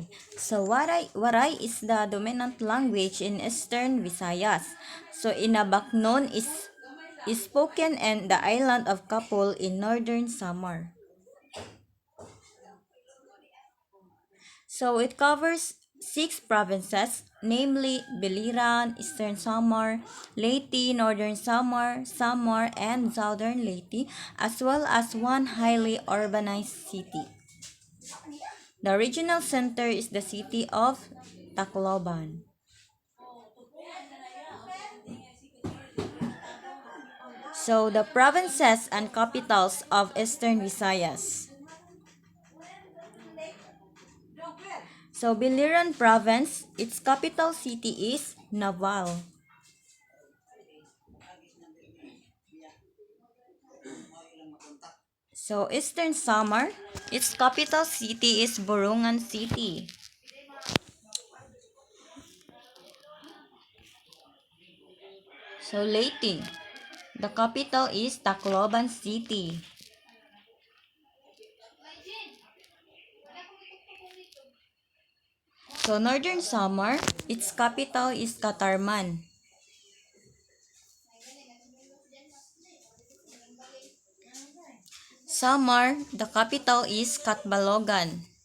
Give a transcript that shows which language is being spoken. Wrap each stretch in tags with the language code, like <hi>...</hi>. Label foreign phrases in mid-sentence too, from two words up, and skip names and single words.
<en>So Waray is the dominant language in Eastern Visayas. So Inabaknon is spoken in the island of Kapul in northern Samar. So it covers six provinces, namely Biliran, Eastern Samar, Leyte, Northern Samar, Samar, and Southern Leyte, as well as one highly urbanized city. The regional center is the city of Tacloban. So the provinces and capitals of Eastern Visayas. So Biliran province, its capital city is Naval. So Eastern Samar, its capital city is Borongan City. So Leyte, the capital is Tacloban City. So Northern Samar, its capital is Catarman. Samar, the capital is Catbalogan.</en>